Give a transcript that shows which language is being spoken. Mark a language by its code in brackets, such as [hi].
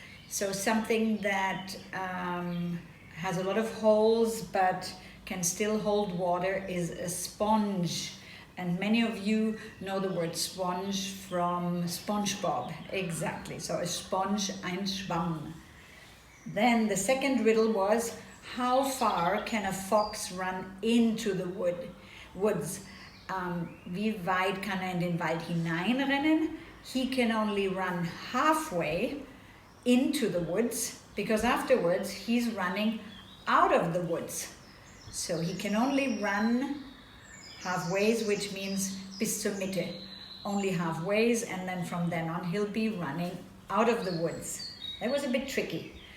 [en] So something that has a lot of holes but can still hold water is a sponge. And many of you know the word sponge from SpongeBob. Exactly, so a sponge, [de] ein Schwamm. [en] Then the second riddle was, how far can a fox run into the woods? [de] Wie weit kann in den Wald hineinrennen? [en] He can only run halfway into the woods, because afterwards he's running out of the woods. So he can only run halfways, which means [de] bis zur Mitte, [en] only halfways, and then from then on he'll be running out of the woods. That was a bit tricky.